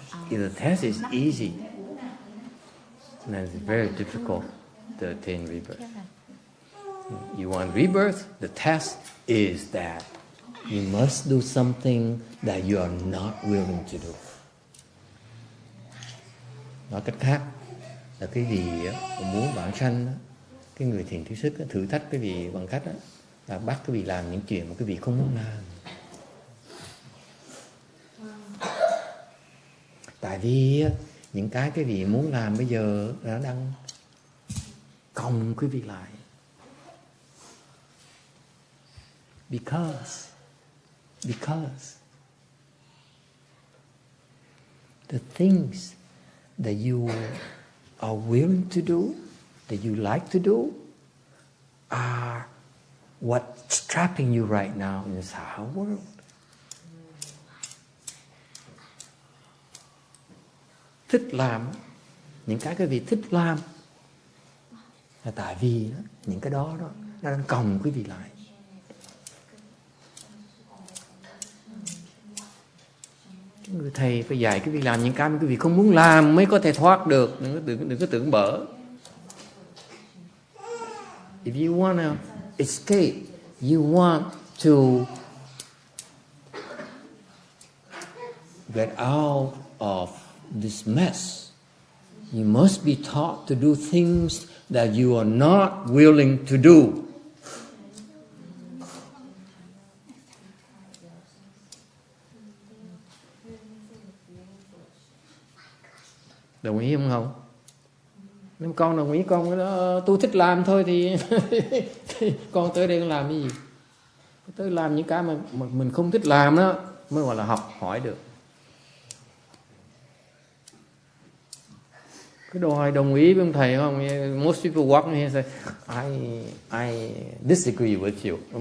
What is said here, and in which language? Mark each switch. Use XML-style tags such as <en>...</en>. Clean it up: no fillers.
<en>If the test is easy, then it's very difficult to attain rebirth. You want rebirth? The test is that you must do something that you are not willing to do.</en> <vi>Nói cách khác là cái gì muốn vãng sanh đó, cái người thiền tri thức thử thách cái vị bằng cách đó, là bắt cái vị làm những chuyện mà cái vị không muốn làm. Tại vì những cái vị muốn làm bây giờ nó đang còng quý vị lại.</vi> <en>Because the things that you are willing to do, that you like to do, are what's trapping you right now in this whole world.</en> <vi>Thích làm, những cái vị thích làm là tại vì đó, những cái đó nó đang còng quý vị lại. Cái người thầy phải dạy quý vị làm những cái mà quý vị không muốn làm mới có thể thoát được. Đừng có tưởng bở.</vi> <en>If you want to escape, you want to get out of this mess, you must be taught to do things that you are not willing to do.</en> <vi>Đồng ý không Hồng? Nếu con đồng ý con tôi thích làm thôi thì con tới đây con làm cái gì? Tới làm những cái mà mình không thích làm đó mới gọi là học hỏi được. Cái đòi đồng ý với ông thầy không?</vi> <en>Most people walk in here say I disagree with you.</en>